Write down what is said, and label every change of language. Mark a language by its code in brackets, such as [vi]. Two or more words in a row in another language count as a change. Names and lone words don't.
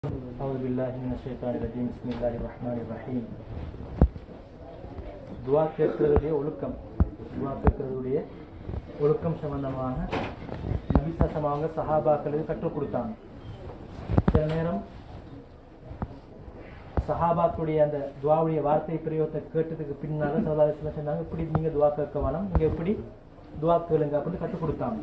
[ar] أعوذ بالله من الشيطان الرجيم بسم الله الرحمن الرحيم. [ta] துவா கேட்கிறதுடைய ஒழுக்கம் சம்பந்தமாக நபி அவங்க சஹாபாக்களுக்கு கற்றுக் கொடுத்தாங்க. சில நேரம் சஹாபாக்களுடைய அந்த துவாவுடைய வார்த்தை பிரயோகத்தை கேட்டதுக்கு பின்னால சல்லல்லாஹு சொன்னாங்க, இப்படி நீங்க துவா கேட்க வேணாம், நீங்க எப்படி துவா கேளுங்க அப்படின்னு கற்றுக் கொடுத்தாங்க.